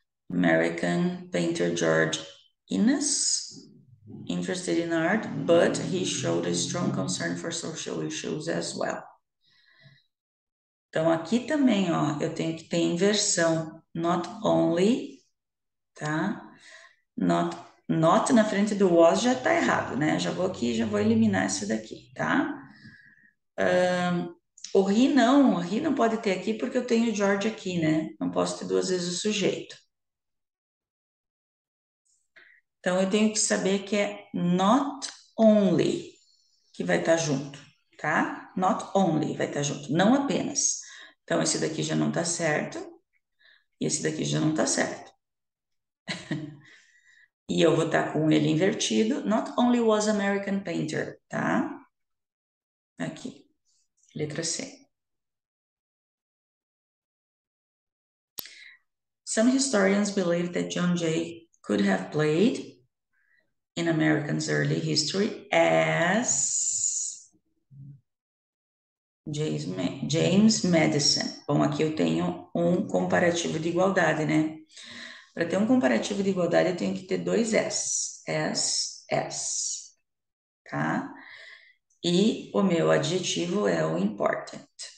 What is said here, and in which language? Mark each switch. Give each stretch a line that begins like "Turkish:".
English: American painter George Inness, interested in art, but he showed a strong concern for social issues as well.
Portuguese: Então, aqui também, ó, eu tenho que ter inversão.
English: Not only,
Portuguese: tá? Not na frente do was já tá errado, né? Já vou aqui, já vou eliminar esse daqui, tá? O he não pode ter aqui porque eu tenho George aqui, né? Não posso ter duas vezes o sujeito. Então, eu tenho que saber que é
English: not only
Portuguese: que vai estar junto, tá?
English: Not only
Portuguese: vai estar junto, não apenas. Então, esse daqui já não tá certo e esse daqui já não tá certo. E eu vou estar com ele invertido.
English: Not only was American painter,
Portuguese: tá? Aqui, letra C.
English: Some historians believe that John Jay could have played in Americans' early history as James Madison.
Portuguese: Bom, aqui eu tenho um comparativo de igualdade, né? Para ter um comparativo de igualdade, eu tenho que ter dois S. S, tá? E o meu adjetivo é o important.